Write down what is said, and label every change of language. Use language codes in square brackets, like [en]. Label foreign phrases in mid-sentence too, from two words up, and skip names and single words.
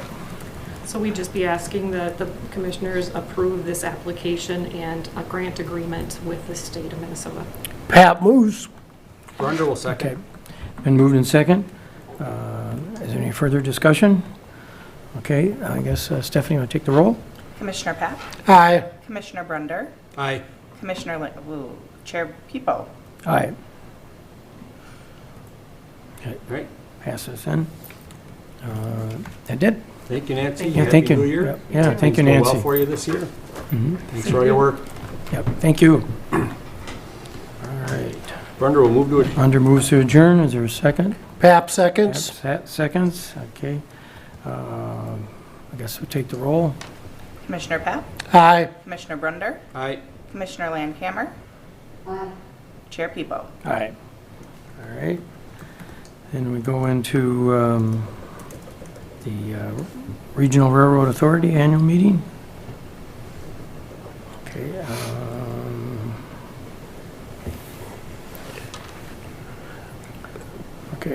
[en] So we'd just be asking that the commissioners approve this application and a grant agreement with the state of Minnesota. Pat moves. Brunder will second. Okay. Been moved in second. Is there any further discussion? Okay, I guess Stephanie will take the roll. Commissioner Pat? Aye. Commissioner Brunder? Aye. Chair Peepo? Aye. Right. Passes then. That did? Thank you, Nancy. Yeah, thank Happy you. New Year. Yeah, thank you, Things go Nancy. well for you this year. Mhm. Thanks for all your work. Yep, thank you. All right. Brunder will move to it. Under moves to adjourn, is there a second? Pap seconds. Seconds, okay. I guess we'll take the roll. Commissioner Pat? Aye. Commissioner Brunder? Aye. Commissioner Landcamer? Aye. Chair Peepo? Aye. All right. Then we go into the Regional Railroad Authority Annual Meeting. Okay. Okay.